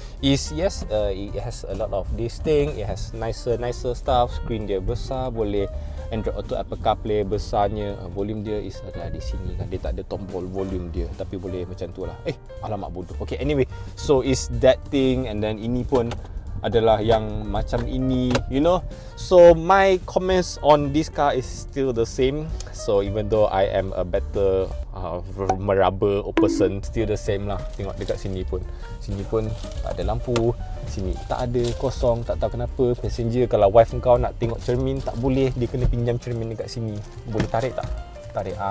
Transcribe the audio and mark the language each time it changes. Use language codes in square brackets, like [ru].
[en] Yes, it has a lot of this thing. It has nicer stuff. Screen [ms] dia besar, boleh [en] Android Auto Apple CarPlay besarnya. [ms] Volume dia is ada di sini kan. Dia tak ada tombol volume dia, tapi boleh macam tu lah. Alamak bodoh. [en] Okay, anyway, so is that thing. And then [ms] ini pun adalah yang macam ini, [en] you know. So my comments on this car is still the same. So even though I am a better meraba person, still the same lah. [ms] Tengok dekat sini pun tak ada lampu, sini tak ada, kosong, tak tahu kenapa. Passenger kalau wife kau nak tengok cermin tak boleh, dia kena pinjam cermin dekat sini. Boleh tarik tak? Tarik.